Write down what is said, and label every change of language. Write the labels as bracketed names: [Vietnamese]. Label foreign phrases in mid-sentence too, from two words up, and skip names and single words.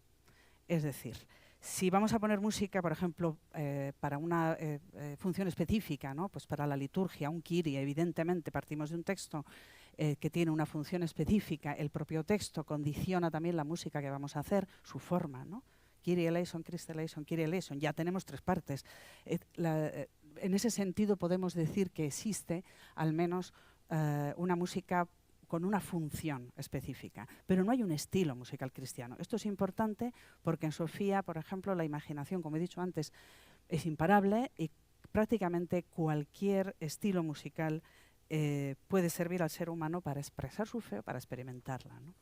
[Spanish] Es decir, si vamos a poner música, por ejemplo, para una función específica, ¿no?, pues para la liturgia, un Kyrie, evidentemente partimos de un texto que tiene una función específica, el propio texto condiciona también la música que vamos a hacer, su forma, ¿no? [Greek] Κύριε ἐλέησον, Χριστὲ ἐλέησον, Κύριε ἐλέησον, [Spanish] ya tenemos 3 partes. En ese sentido podemos decir que existe al menos una música con una función específica, pero no hay un estilo musical cristiano. Esto es importante porque en Sofía, por ejemplo, la imaginación, como he dicho antes, es imparable y prácticamente cualquier estilo musical puede servir al ser humano para expresar su fe o para experimentarla, ¿no?